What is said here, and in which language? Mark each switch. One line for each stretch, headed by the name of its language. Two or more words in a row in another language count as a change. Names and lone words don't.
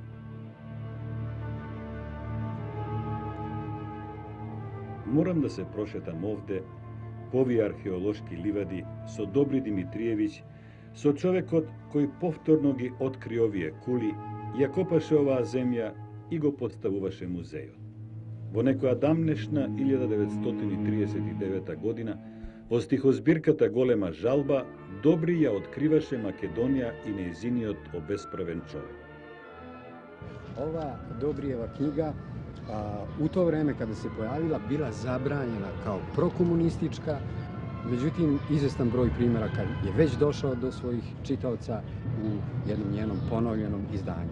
Macedonian: Морам да се прошетам овде, по овие археолошки ливади, со Добри Димитриевиќ, со човекот кој повторно ги откри овие кули, ја копаше оваа земја и го подставуваше музејот. Во некоја дамнешна 1939 година, во стихозбирката Голема жалба, Добри ја откриваше Македонија и нејзиниот обесправен човек.
Serbian: Ova Dobrijeva knjiga u to vreme kada se pojavila bila zabranjena kao prokomunistička, međutim izvestan broj primjeraka je već došao do svojih čitaoca u jednom njenom ponovljenom izdanju.